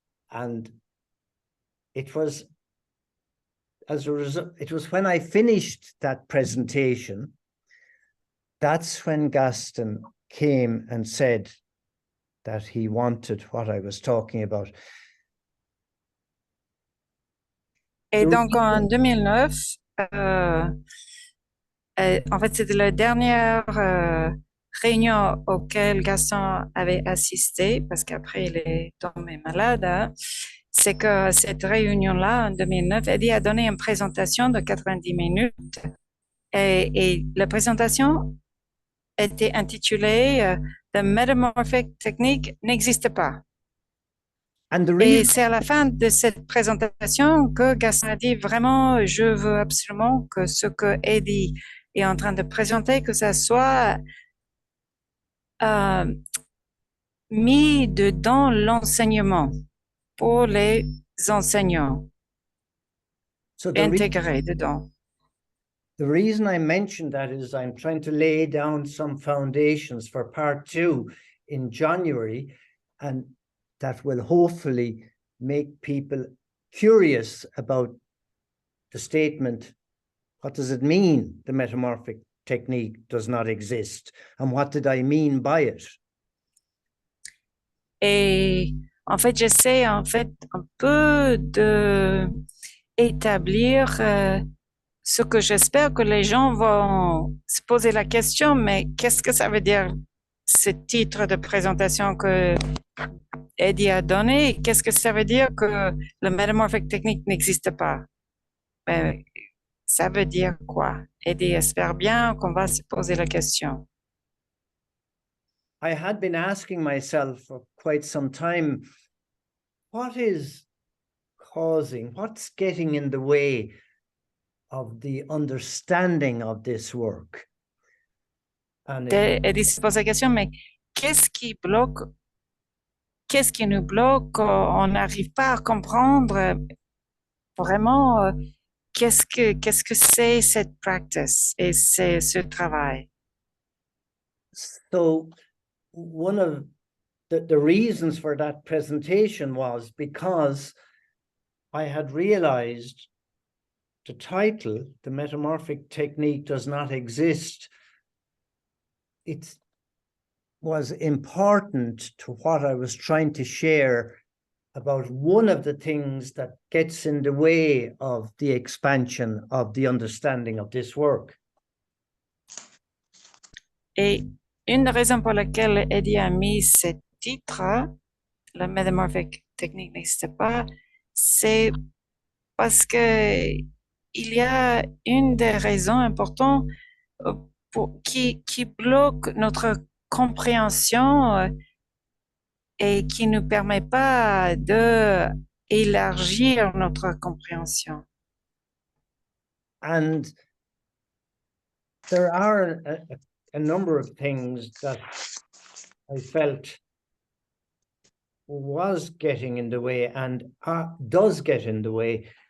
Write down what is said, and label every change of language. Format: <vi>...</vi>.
<en>And it was as a result, it was when I finished that presentation, that's when Gaston came and said that he wanted what I was talking about.</en> <fr>Et donc en 2009, en fait, c'était la dernière réunion auquel Gaston avait assisté, parce qu'après il est tombé malade. Hein. C'est que cette réunion-là, en 2009, Eddie a donné une présentation de 90 minutes et la présentation était intitulée The Metamorphic Technique n'existe pas. Et c'est à la fin de cette présentation que Gaston a dit vraiment, je veux absolument que ce que Eddie est en train de présenter, que ça soit mis dedans l'enseignement pour les enseignants, intégré dedans.</fr> <en>The reason I mentioned that is I'm trying to lay down some foundations for part 2 in January, and that will hopefully make people curious about the statement, what does it mean, the metamorphic technique does not exist, and what did I mean by it?</en> <fr>Et en fait, j'essaie un peu de établir ce que j'espère que les gens vont se poser la question, mais qu'est-ce que ça veut dire ce titre de présentation que Eddie a donné? Qu'est-ce que ça veut dire que le metamorphic technique n'existe pas? Ben, ça veut dire quoi? Eddie espère bien qu'on va se poser la question.</fr> <en>I had been asking myself for quite some time, what is causing, what's getting in the way of the understanding of this work? And</en> <fr>Eddie se pose la question, mais qu'est-ce qui bloque? Qu'est-ce qui nous bloque? On n'arrive pas à comprendre vraiment qu'est-ce que c'est cette practice et c'est ce travail.</fr> <en>so one of the reasons for that presentation was because I had realized the title, The Metamorphic Technique Does Not Exist, it was important to what I was trying to share about one of the things that gets in the way of the expansion of the understanding of this work.</en> <fr>Et une des raisons pour laquelle Eddie a mis ce titre, la metamorphic technique n'existe pas, c'est parce que il y a une des raisons importantes qui bloque notre compréhension et qui ne nous permet pas d'élargir notre compréhension.</fr> <en>And there are a number of things that I felt was getting in the way and does get in the way.</en>